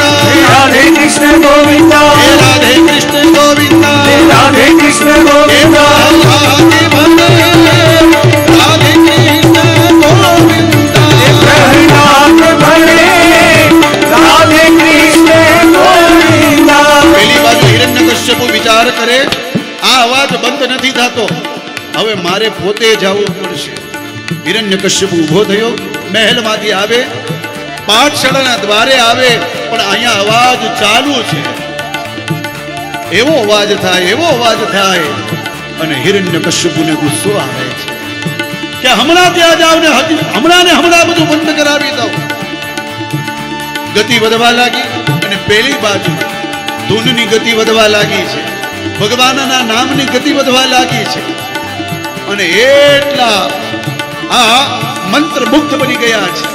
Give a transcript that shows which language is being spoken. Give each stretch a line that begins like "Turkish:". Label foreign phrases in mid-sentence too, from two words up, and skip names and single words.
Gujarati: राधे कृष्ण गोविंद हे राधे कृष्ण गोविंद राधे कृष्ण हे गोविंद प्रहलाद भणे राधे कृष्ण गोविंद प्रहलाद भणे राधे कृष्ण गोविंद પેલી બાજુ હિરણ્યકશ્યપુ વિચાર કરે આ અવાજ બંધ નથી થતો હવે મારે પોતે જવું પડશે હિરણ્યકશ્યપુ ઊભો થયો મહેલમાંથી આવે પાઠશાળાના દ્વારે આવે પણ અહીંયા અવાજ ચાલુ છે એવો અવાજ થાય અને હિરણ્યકશ્યપુને ગુસ્સો આવે છે કે હમણાં ત્યાં જાવ ને હમણાં બધું બંધ કરાવી દો ગતિ વધવા લાગી અને પેલી બાજુ ધૂનની ગતિ વધવા લાગી છે, ભગવાનના નામની ગતિ વધવા લાગી છે અને એટલા આ મંત્ર મુગ્ધ બની ગયા છે.